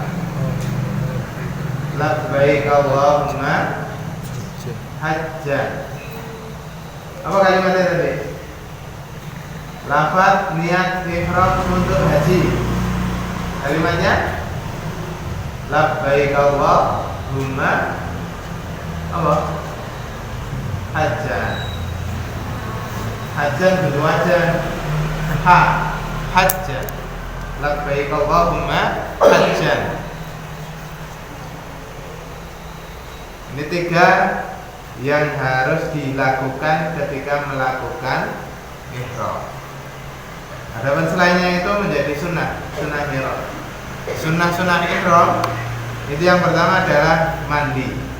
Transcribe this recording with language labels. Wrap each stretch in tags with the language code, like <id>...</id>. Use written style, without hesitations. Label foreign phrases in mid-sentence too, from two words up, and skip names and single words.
<ar>لبيك اللهم حجا.</ar> <id>Apa kalimatnya tadi? Lafaz niat ihram untuk haji. Kalimatnya</id> <ar>لبيك اللهم</ar> <id>apa? Hajjan. Hajjan bentuk wajah. Ha, hajjan.</id> <ar>لبيك اللهم حجا.</ar> <id>Ini tiga yang harus dilakukan ketika melakukan ihram. Adapun selainnya itu menjadi sunnah ihram. Sunnah ihram itu yang pertama adalah mandi.</id>